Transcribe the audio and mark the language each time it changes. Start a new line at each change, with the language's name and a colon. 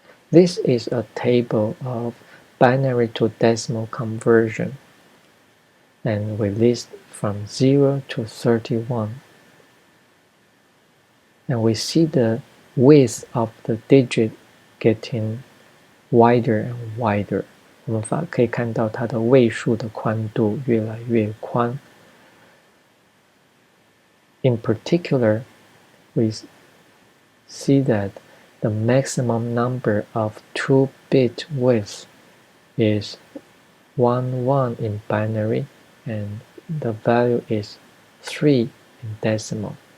English: This is a table of binary to decimal conversion, and we list from 0 to 31. And we see the width of the digit getting wider and wider.
Chinese: 我们可以看到它的位数的宽度越来越宽。
English: In particular, we see that the maximum number of 2-bit width is 1, 1 in binary, and the value is 3 in decimal.